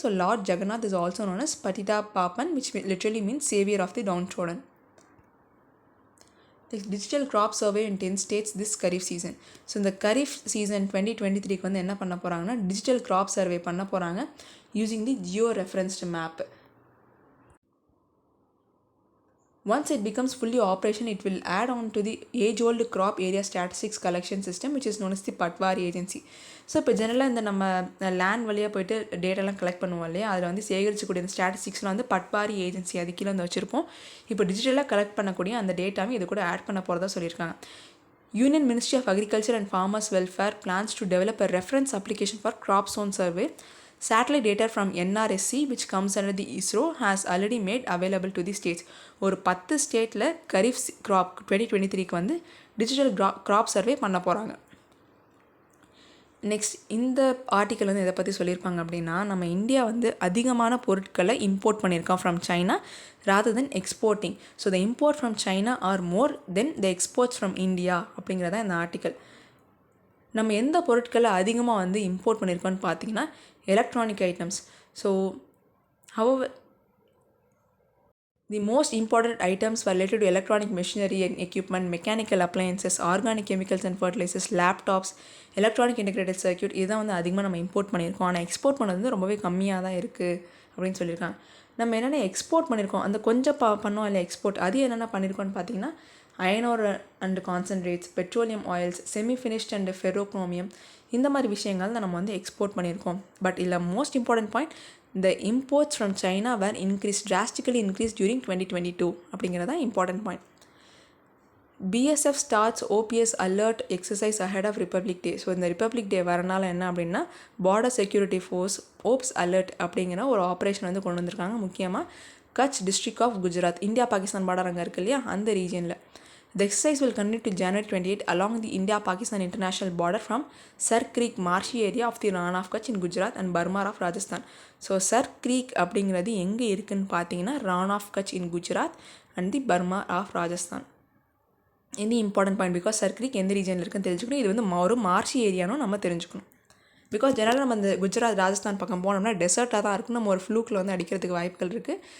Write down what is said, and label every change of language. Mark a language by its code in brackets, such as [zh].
[en] So Lord Jagannath is also known as Patita Pabana which literally means saviour of the downtrodden. Digital crop survey in 10 states this kharif season. [ta] So இந்த kharif season 2023க்கு வந்து என்ன பண்ண போகிறாங்கன்னா digital crop survey பண்ண போகிறாங்க [en] Using the geo referenced map. Once it becomes fully operational, it will add on to the age-old crop area statistics collection system, which is known as the patwari agency. [ta] So இப்போ ஜெனரலாக இந்த நம்ம land வழியாக போய்ட்டு டேட்டாலாம் collect பண்ணுவோம் இல்லையா, அதில் வந்து சேகரிக்கக்கூடிய இந்த ஸ்டாட்டிஸ்டிக்ஸ்லாம் வந்து பட்வாரி ஏஜென்சி அது கீழே வந்து வச்சுருப்போம். இப்போ டிஜிட்டலாக கலெக்ட் பண்ணக்கூடிய அந்த டேட்டாவும் இது கூட ஆட் பண்ண போகிறதா சொல்லியிருக்காங்க. [en] Union Ministry of Agriculture and Farmers Welfare plans to develop a reference application for crop zone survey. Satellite data from NRSC, which comes under the ISRO, has already made available to the states. [ta] ஒரு 10 ஸ்டேட்டில் kharif graph 2023க்கு வந்து digital crop survey பண்ண போகிறாங்க. Next இந்த article வந்து எதை பற்றி சொல்லியிருப்பாங்க அப்படின்னா நம்ம இந்தியா வந்து அதிகமான பொருட்களை இம்போர்ட் பண்ணியிருக்கோம் [en] From China rather than exporting. So the import from China are more than the exports from India [ta] அப்படிங்கிறதான் இந்த ஆர்டிக்கல். நம்ம எந்த பொருட்களை அதிகமாக வந்து இம்போர்ட் பண்ணியிருக்கோம்னு பார்த்தீங்கன்னா electronic items. [en] So however the most important items were related to electronic machinery and equipment, mechanical appliances, organic chemicals and fertilizers, laptops, electronic integrated circuit. [ta] இதான் வந்து அதிகமாக நம்ம இம்போர்ட் பண்ணியிருக்கோம். ஆனால் எக்ஸ்போர்ட் பண்ணது வந்து ரொம்பவே கம்மியாக தான் இருக்குது அப்படின்னு சொல்லியிருக்காங்க. நம்ம என்னென்ன எக்ஸ்போர்ட் பண்ணியிருக்கோம் அந்த கொஞ்சம் பண்ணோம் இல்லை எக்ஸ்போர்ட், அது என்னென்ன பண்ணியிருக்கோன்னு பார்த்தீங்கன்னா iron ore and concentrates, petroleum oils, semi finished and ஃபெரோக்ரோமியம், இந்த மாதிரி விஷயங்கள் தான் நம்ம வந்து எக்ஸ்போர்ட் பண்ணியிருக்கோம். [en] but இல்லை most important point, the imports from China were drastically increased during 2022 [ta] அப்படிங்கிறதா important point. [en] BSF starts OPS alert exercise ahead of Republic Day. [ta] So இந்த ரிப்பப்ளிக் டே வரனால என்ன அப்படின்னா border security force oops alert அப்படிங்கிற ஒரு operation வந்து கொண்டு வந்திருக்காங்க. முக்கியமாக Kutch district of Gujarat, India Pakistan border அங்கே இருக்குது இல்லையா, அந்த ரீஜனில். [en] The exercise will continue to January 28 along the India-Pakistan international border from Sar Creek marshy area of the Ran of Kutch in Gujarat and Burma of Rajasthan. [ta] So sir creek அப்படிங்கிறது எங்கே இருக்குதுன்னு பார்த்தீங்கன்னா Ron of Kutch in Gujarat and the Burma of Rajasthan. இது important point because sir creek எந்த ரீஜனில் இருக்குன்னு தெரிஞ்சுக்கணும். இது வந்து ஒரு மார்ஷி ஏரியானும் நம்ம தெரிஞ்சுக்கணும். பிகாஸ் ஜெனரலாக நம்ம இந்த குஜராத் ராஜஸ்தான் பக்கம் போனோம்னா டெசர்ட்டாக தான் இருக்கும், நம்ம ஒரு ஃப்ளூக்கில் வந்து அடிக்கிறதுக்கு வாய்ப்புகள் இருக்குது.